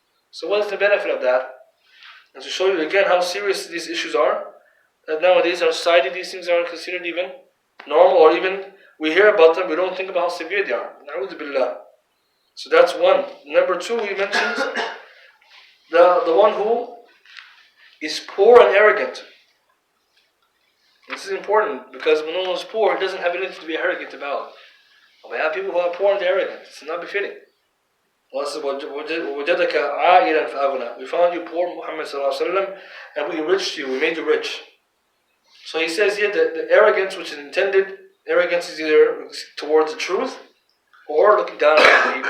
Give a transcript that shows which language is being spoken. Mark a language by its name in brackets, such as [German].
[English] So what is the benefit of that? And to show you again how serious these issues are, that nowadays in our society these things are considered even normal, or even we hear about them, we don't think about how severe they are. Na'udhu billah. So that's one. Number two, he mentions the one who is poor and arrogant. This is important, because when one is poor, he doesn't have anything to be arrogant about. We have people who are poor and arrogant. It's not befitting. Allah says, [Arabic] وَجَدَكَ عَائِلًا فَأَغْنَى. [English] We found you poor, Muhammad sallallahu alaihi wasallam, and we enriched you, we made you rich. So he says here that the arrogance which is intended, arrogance is either towards the truth or looking down on people.